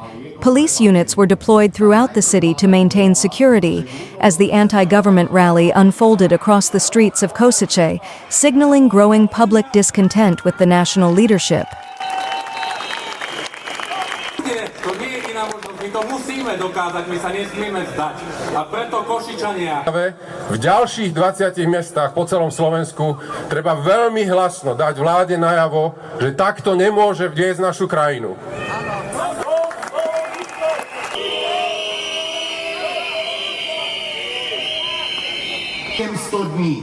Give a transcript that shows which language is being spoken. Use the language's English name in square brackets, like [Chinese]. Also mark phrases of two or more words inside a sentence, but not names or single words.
[English] Police units were deployed throughout the city to maintain security as the anti-government rally unfolded across the streets of Košice, signaling growing public discontent with the national leadership. [Slovak] My to musíme dokázať, my sa nesmieme vzdať. A preto Košičania... V ďalších 20 mestách po celom Slovensku treba veľmi hlasno dať vláde najavo, že takto nemôže viesť našu krajinu. 100 dní.